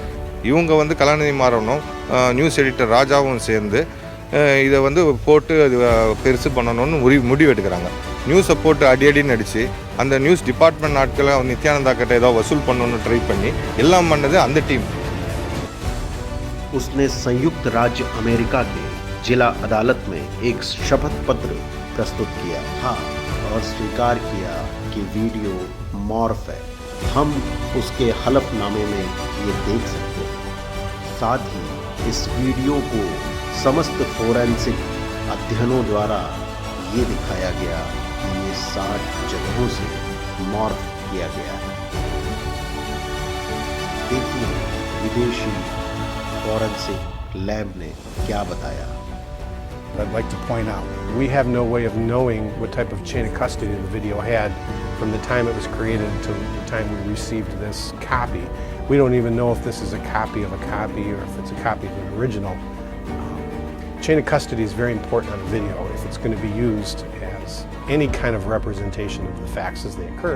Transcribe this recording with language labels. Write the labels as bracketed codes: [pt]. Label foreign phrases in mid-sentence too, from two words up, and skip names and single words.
[ta] இவங்க கலாநிதி மாறனும் நியூஸ் எடிட்டர் ராஜாவும் சேர்ந்து இதை போட்டு அது பெருசு பண்ணணும்னு முடிவு எடுக்கிறாங்க. நியூஸை போட்டு அடின்னு அடித்து அந்த நியூஸ் டிபார்ட்மெண்ட் ஆட்களை நித்யானந்தா கிட்ட ஏதோ வசூல் பண்ணணும்னு ட்ரை பண்ணி எல்லாம் பண்ணது அந்த டீம். [hi] उसने संयुक्त राज्य अमेरिका के जिला अदालत में एक शपथ पत्र प्रस्तुत किया था और स्वीकार किया कि वीडियो मॉर्फ है। हम उसके हलफनामे में ये देख सकते हैं। साथ ही इस वीडियो को समस्त फोरेंसिक अध्ययनों द्वारा ये दिखाया गया कि ये 60 जगहों से मॉर्फ किया गया है। देखिए विदेशी फोरेंसिक लैब ने क्या बताया। [en] I'd like to point out, we have no way of knowing what type of chain of custody the video had from the time it was created to the time we received this copy. We don't even know if this is a copy of a copy or if it's a copy of an original. Chain of custody is very important on a video if it's going to be used as any kind of representation of the facts as they occurred.